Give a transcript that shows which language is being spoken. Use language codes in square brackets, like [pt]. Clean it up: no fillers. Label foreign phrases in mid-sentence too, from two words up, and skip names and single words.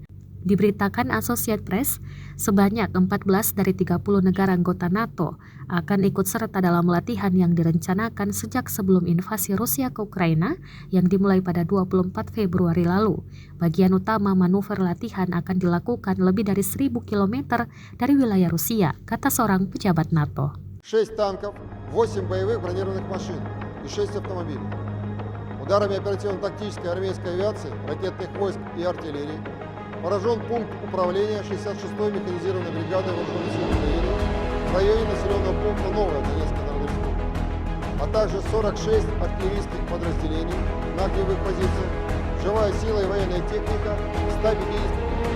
[id] Diberitakan Associated Press, sebanyak 14 dari 30 negara anggota NATO akan ikut serta dalam latihan yang direncanakan sejak sebelum invasi Rusia ke Ukraina yang dimulai pada 24 Februari lalu. Bagian utama manuver latihan akan dilakukan lebih dari 1.000 km dari wilayah Rusia, kata seorang pejabat NATO. [ru] 6 танков, 8 боевых бронированных машин и 6 автомобилей. Ударами оперативно-тактической армейской авиации, ракетных войск и артиллерии поражен пункт управления 66-й механизированной бригады вооруженных сил Украины в районе населенного пункта Новая Донецкой Народной Республики, а также 46 артиллерийских подразделений на огневых позициях, живая сила и военная техника, 150